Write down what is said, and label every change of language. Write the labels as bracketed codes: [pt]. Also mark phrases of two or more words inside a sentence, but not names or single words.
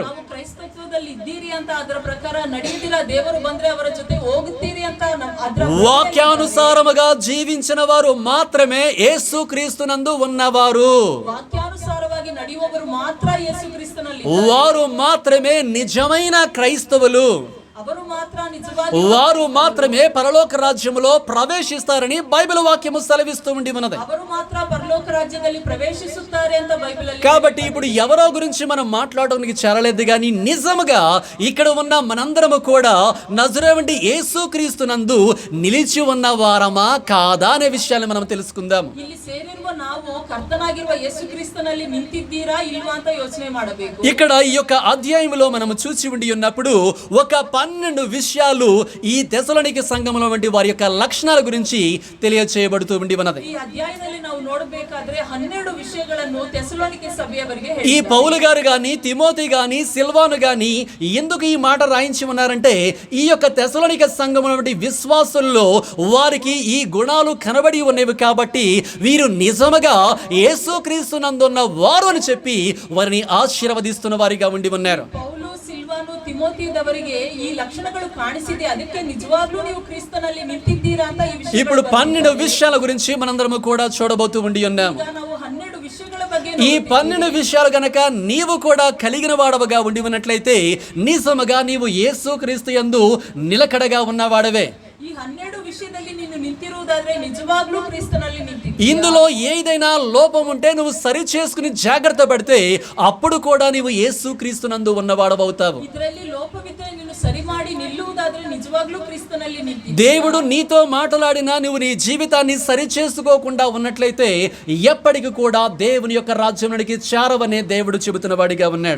[kn] ನಾವು ಕ್ರೈಸ್ತತ್ವದಲ್ಲಿ ಇದ್ದೀರಿ ಅಂತ ಅದರ ಪ್ರಕಾರ ನಡೆಯುವುದಿಲ್ಲ, ದೇವರು ಬಂದ್ರೆ ಅವರ ಜೊತೆ ಹೋಗುತ್ತೀರಿ ಅಂತ ಅದರ [te] వాక్యానుసారముగా జీవించిన వారు మాత్రమే యేసుక్రీస్తునందు ఉన్నవారు. [kn] ವಾಕ್ಯಾನುಸಾರವಾಗಿ ನಡೆಯುವವರು ಮಾತ್ರ ಯೇಸು ಕ್ರಿಸ್ತನಲ್ಲಿ [te] వారు మాత్రమే నిజమైన క్రైస్తవులు. [kn] ಅವರು ಮಾತ್ರ నిజవాది [te] వారు మాత్రమే పరలోక రాజ్యములో ప్రవేశిస్తారని బైబిల్ వాక్యము సెలవిస్తూ ఉండి ఉన్నది. [kn] ಅವರು ಮಾತ್ರ ಪರಲೋಕ ರಾಜ್ಯದಲ್ಲಿ ಪ್ರವೇಶಿಸುತ್ತಾರೆ ಅಂತ ಬೈಬಲ್ ಅಲ್ಲಿ. [te] కాబట్టి ఇప్పుడు ఎవరో గురించి మనం మాట్లాడడానికి చేరలేదు, కానీ నిజముగా ఇక్కడ ఉన్న మనందరము కూడా నజరేయుడైన యేసుక్రీస్తునందు నిలిచి ఉన్న వారమా కాదా అనే విషయాన్ని మనం తెలుసుకుందాము. [kn] ಇಲ್ಲಿ ಸೇರಿರುವ ನಾವು ಕರ್ತನಾಗಿರುವ ಯೇಸು ಕ್ರಿಸ್ತನಲ್ಲಿ ನಿಂತಿದ್ದೀರಾ ಇಲ್ವಾ ಅಂತ ಯೋಚನೆ ಮಾಡಬೇಕು. [te] ఇక్కడ ఈ యొక్క అధ్యాయంలో మనము చూసి ఉండి ఉన్నప్పుడు ఒక 12 విషయాలు ఈ తెసలోనిక సంఘములో వంటి వారి యొక్క లక్షణాల గురించి తెలియచేయబడుతూ ఉండి ఉన్నది. [kn] ಈ ಅಧ್ಯಾಯದಲ್ಲಿ ನಾವು ನೋಡಬೇಕಾದ್ರೆ 12 ವಿಷಯಗಳನ್ನು ತೆಸಲೋನಿಕೆ ಸಭೆಯವರಿಗೆ [te] ఈ పౌలు గారు గాని తిమోతి గాని సిల్వాను గాని ఎందుకు ఈ మాట రాయించి ఉన్నారంటే ఈ యొక్క తెసలోనిక సంఘములో వంటి విశ్వాసుల్లో వారికి ఈ గుణాలు కనబడి ఉన్నవి కాబట్టి వీరు నిజముగా యేసుక్రీస్తునందున్న వారు అని చెప్పి వారిని ఆశీర్వదిస్తున్న వారిగా ఉండి ఉన్నారు. [kn] ಪೌಲು ಸಿಲ್ವಾನು ತಿಮೋತಿಯವರಿಗೆ ಈ ಲಕ್ಷಣಗಳು ಕಾಣಿಸಿದೆ, ಅದಕ್ಕೆ ನಿಜವಾಗ್ಲೂ ನೀವು ಕ್ರಿಸ್ತನಲ್ಲಿ ನಿಂತಿದ್ದೀರಾ ಅಂತ ಈ ವಿಷಯ. [te] ఇప్పుడు 12 విషయాల గురించి మనందరము కూడా చూడబోతూ ఉండి ఉన్నాము. [kn] ಈಗ ನಾವು 12 ವಿಷಯಗಳ ಬಗ್ಗೆ [te] ఈ 12 విషయాలు గనక నీవు కూడా కలిగిన వాడవగా ఉండి ఉన్నట్లయితే నిజముగా నీవు యేసుక్రీస్తు యందు నిలకడగా ఉన్నవాడవే. [kn] ಈ 12 ವಿಷಯದಲ್ಲಿ ನೀನು ನಿಂತಿರುವುದಾದ್ರೆ ನಿಜವಾಗ್ಲೂ ಕ್ರಿಸ್ತನಲ್ಲಿ ನಿಂತಿದ್ದೀಯ. [te] ఇందులో ఏదైనా లోపం ఉంటే నువ్వు సరి చేసుకుని జాగ్రత్త పడితే అప్పుడు కూడా నీవు యేసుక్రీస్తునందు ఉన్నవాడవవుతావు. [kn] ಇದರಲ್ಲಿ ಲೋಪವಿದ್ದರೆ ನೀನು ಸರಿ ಮಾಡಿ ನಿಲ್ಲುವುದಾದ್ರೆ ನಿಜವಾಗ್ಲೂ ಕ್ರಿಸ್ತನಲ್ಲಿ ನಿಂತಿದ್ದೀಯ. [te] దేవుడు నీతో మాట్లాడినా నువ్వు నీ జీవితాన్ని సరి చేసుకోకుండా ఉన్నట్లయితే ఎప్పటికీ కూడా దేవుని యొక్క రాజ్యంలోనికి చేరవనే దేవుడు చెబుతున్న వాడిగా ఉన్నాడు.